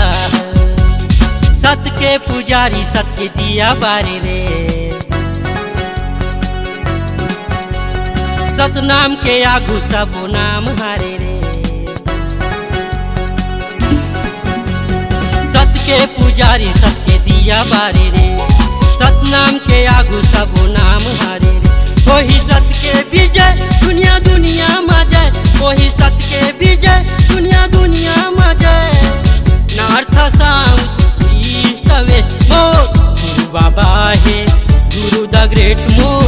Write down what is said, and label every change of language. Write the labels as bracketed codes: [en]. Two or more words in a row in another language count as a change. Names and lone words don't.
[hne] सत के पुजारी सत के दिया बारे रे, सतनाम के आगू सब नाम हारे रे। सत के पुजारी सत के दिया बारे रे, सतनाम के आगू सब नाम हारे रे। वही सत के विजय दुनिया दुनिया में जय, वही सत के विजय दुनिया दुनिया में जय। [en] north south west मोर। [hne] गुरु बाबा है, गुरु [en] the great [hne] मोर।